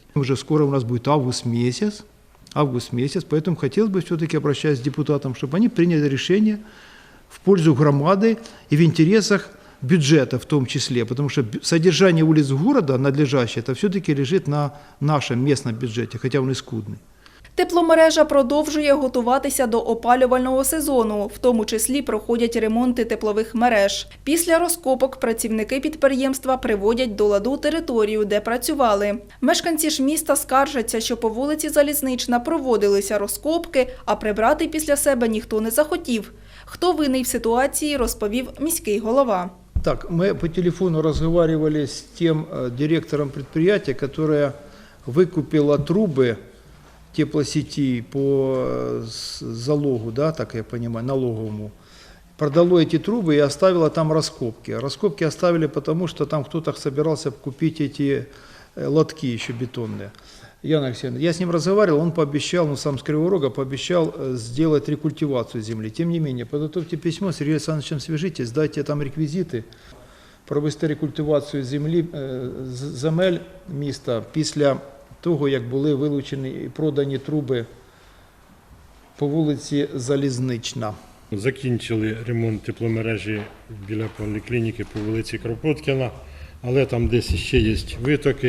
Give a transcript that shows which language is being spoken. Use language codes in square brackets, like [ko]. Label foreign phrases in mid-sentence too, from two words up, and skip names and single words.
[ru] Уже скоро у нас будет август месяц, поэтому хотелось бы все-таки обращаться к депутатам, чтобы они приняли решение в пользу громады и в интересах бюджета в том числе, потому что содержание улиц города надлежащее, это все-таки лежит на нашем местном бюджете, хотя он и скудный. [uk] Тепломережа продовжує готуватися до опалювального сезону, в тому числі проходять ремонти теплових мереж. Після розкопок працівники підприємства приводять до ладу територію, де працювали. Мешканці ж міста скаржаться, що по вулиці Залізнична проводилися розкопки, а прибрати після себе ніхто не захотів. Хто винний в ситуації, розповів міський голова. Так, [ru] мы по телефону разговаривали с тем директором предприятия, которое выкупило трубы теплосети по залогу, да, так я понимаю, налоговому. Продало эти трубы и оставило там раскопки. Раскопки оставили потому, что там кто-то собирался купить эти лотки еще бетонные. Яна Алексеевна, я с ним разговаривал, он пообещал, сам с Кривого Рога, пообещал сделать рекультивацию земли. Тем не менее, подготовьте письмо, с Сергеем Александровичем свяжитесь, дайте там реквизиты, [uk] провести рекультивацію земель міста після того, як були вилучені і продані труби по вулиці Залізнична. Закінчили ремонт тепломережі біля поліклініки по вулиці Кропоткіна, але там десь ще є витоки.